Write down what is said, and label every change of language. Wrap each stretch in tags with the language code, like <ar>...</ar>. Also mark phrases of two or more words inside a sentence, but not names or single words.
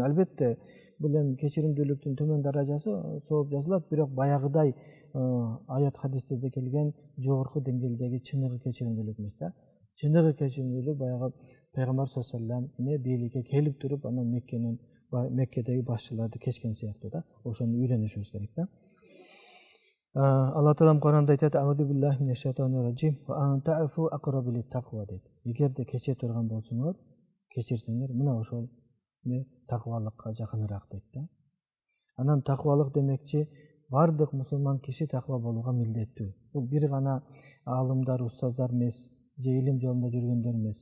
<ky>Албетте, бул эми кечиримдүүлүктүн төмөн даражасы сооп жазылат, бирок баягыдай аят хадистерде келген жогорку деңгээлдеги чыныгы кечиримдүүлүк эмес да. Чыныгы кечиримдүүлүк баягы Пайгамбар</ky> <ar>صلى الله عليه وسلم</ar> <ky>бийликке келип туруп, анан Меккедеги башчыларды кечкен сыяктуу да. Ошону үйрөнүшүбүз керек да. Алла Таалам Куранда айтат:</ky> <ar>"أعوذ بالله من الشيطان الرجيم، وأن تعفوا أقرب للتقوى" дейт.</ar> <ky>Эгерде кече турган болсоңор, кечирсеңер, мына ошол таквалыкка жакыныраак дейт да. Анан таквалык демекчи бардык мусулман киши таква болууга милдеттүү. Бул бир гана аалымдар, устаздар эмес, же илим жолунда жүргөндөр эмес.</ky>